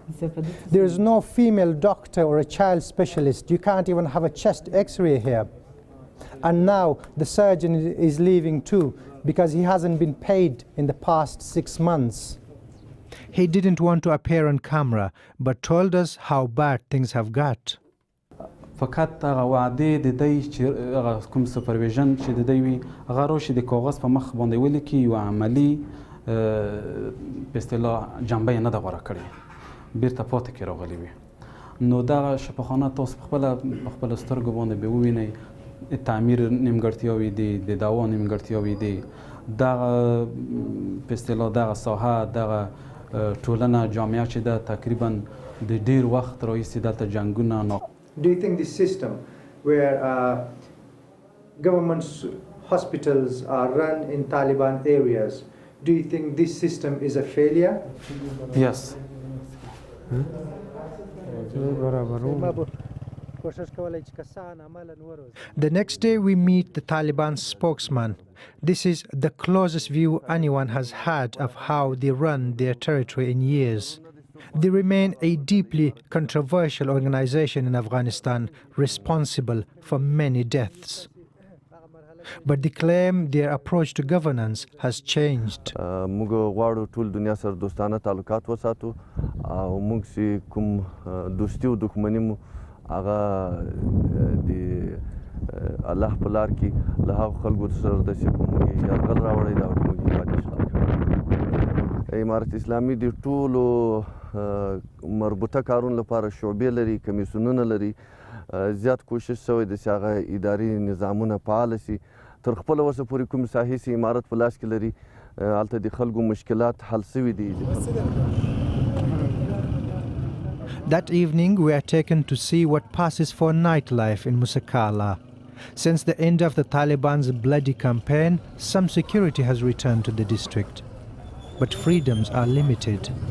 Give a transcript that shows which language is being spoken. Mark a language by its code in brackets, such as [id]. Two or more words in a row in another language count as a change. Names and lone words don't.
[en] There is no female doctor or a child specialist. You can't even have a chest x-ray here. And now the surgeon is leaving too, because he hasn't been paid in the past 6 months. He didn't want to appear on camera, but told us how bad things have got. [ps] فقط هغه وعده د دې چې هغه کوم سپرویژن چې د دوی وي هغه راشي د کاغذ په مخ باندې ولیکي یو عملي په اصطلاح جنبه یې نه ده غوره کړې بیرته پاتې کې راغلی وي نو دغه شفاخانه تاسو په خپله سترګو باندې به ووینئ د تعمیر نیمګړتیاوې دي د دوا نیمګړتیاوې دي دغه په اصطلاح دغه ساحه دغه ټولنه جامعه چې ده تقریبا د ډېر وخت راهیسې دلته جنګونه [en] Do you think this system where government's hospitals are run in Taliban areas, do you think this system is a failure? Yes. The next day we meet the Taliban spokesman. This is the closest view anyone has had of how they run their territory in years. They remain a deeply controversial organization in Afghanistan, responsible for many deaths. But they claim their approach to governance has changed. [ps] موږ غواړو ټول دنیا سره دوستانه تعلقات وساتو او موږ چې کوم دوستي او دښمني مو هغه د الله په لار کې له هغو خلکو سره ده چې په موږ یې یرغل راوړی ده او موږ یې هېواد اشغال کړی امارت اسلامي د ټولو مربوطه کارونو لپاره شعبې لري کمیسیونونه لري زیات کوشش شوی دی چې هغه اداري نظامونه فعال شي تر خپله اوسه پورې کوم ساحې چې امارت په لاس کې لري هلته د خلکو مشکلات حل شوي دي. [en] That evening we are taken to see what passes for nightlife in Musakala. Since the end of the Taliban's bloody campaign, some security has returned to the district, but freedoms are limited.